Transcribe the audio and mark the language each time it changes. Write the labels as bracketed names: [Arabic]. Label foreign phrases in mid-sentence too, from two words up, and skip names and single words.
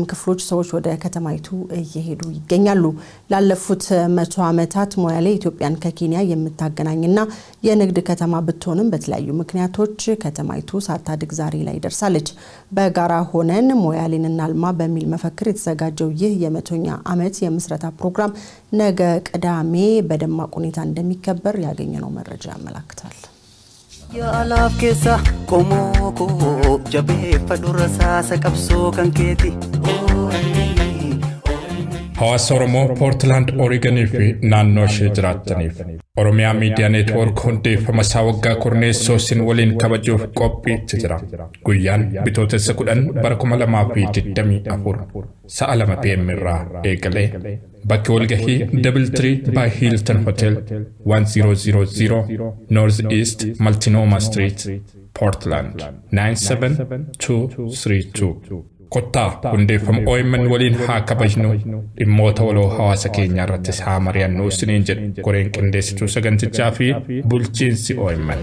[Amharic] ክፍሎች ሰዎች ወደ ከተማይቱ እየሄዱ ይገኛሉ። ላለፉት 100 ዓመታት ሞያሌ ኢትዮጵያን ከኬንያ የምታገናኝና የንግድ ከተማ ብትሆንም በተለያዩ ምክንያቶች ከተማይቱ ሳታድግ ዛሬ ላይ ደርሳለች። በጋራ ሆነን ሞያሌን እናልማ በሚል መፈክር የተዘጋጀው ይህ የ100ኛ ዓመት የምስረታ ፕሮግራም ነገ ቅዳሜ በደማቅ ሁኔታ እንደሚከበር ያገኘነው መረጃ ያመለክታል። ያላፍ ከሳ ቆሞኮ ጀቤ ፈዱረሳ ሰቀብሶ ከንኬቲ [Oromo] Hawaasa Oromoo Portland Oregon fi naannoo ishee jiraataniif Oromiyaa Miidiyaa Neetwoork hundeeffama isaa waggaa kurneessoo sin waliin kabajuuf qophiitti jira. Guyyaan bitootessa 10 bara 2024 sa'a 2 PM irraa eegalee bakki walgahii Doubletree by Hilton Hotel 1000 North East Multnomah Street Portland 97232 Kotta hundeeffama OMN waliin haa kabajnu dhimmoota waloo hawaasa keenya irratti haa mari'annu isiniin jedhu koreen qindeessituu sagantichaa fi bulchiinsi OMN.